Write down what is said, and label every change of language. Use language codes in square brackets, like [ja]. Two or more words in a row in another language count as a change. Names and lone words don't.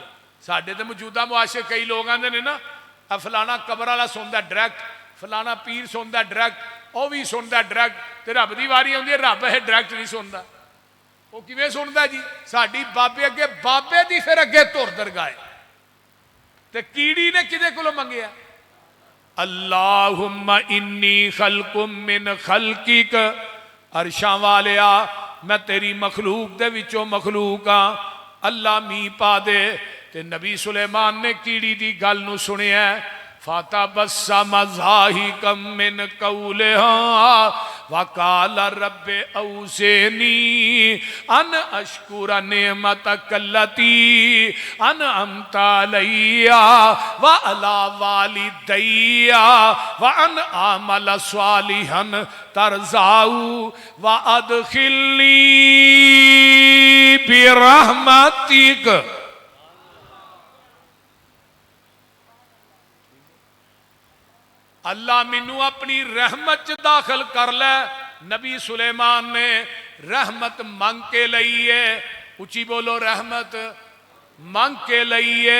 [pa] ساڈے تے موجودہ معاشرے کئی لوگ آندے نے نا، فلانا قبر والا سندا ڈائریکٹ، فلانا پیر سندا ڈائریکٹ, [ur] وہ بھی سنتا ڈائریکٹ، تو رب کی واری آتی ہے رب ہے ڈائریکٹ نہیں سنتا. وہ کِویں سنتا جی? [pa] ساڈی بابے اگے بابے دی فیر اگے دھر درگاہ، تے کیڑی نے کہدے کولوں منگیا? [ar] اللهم إني خلق من خلقك, [pa] عرشاں والیا میں تیری مخلوق دے وچوں مخلوق ہاں، اللہ مینہ پا دے. تے نبی سلیمان نے کیڑی کی گل نوں سنیا, [ar] فتبسم ضاحكا من قولها وقال رب أوزعني أن أشكر نعمتك التي أنعمت علي وعلى والدي وأن أعمل صالحا ترضاه وأدخلني برحمتك. [pa] اللہ مینوں اپنی رحمت چ داخل کر لے. نبی سلیمان نے رحمت منگ کے لئی ہے، اچی بولو رحمت منگ کے لئی ہے.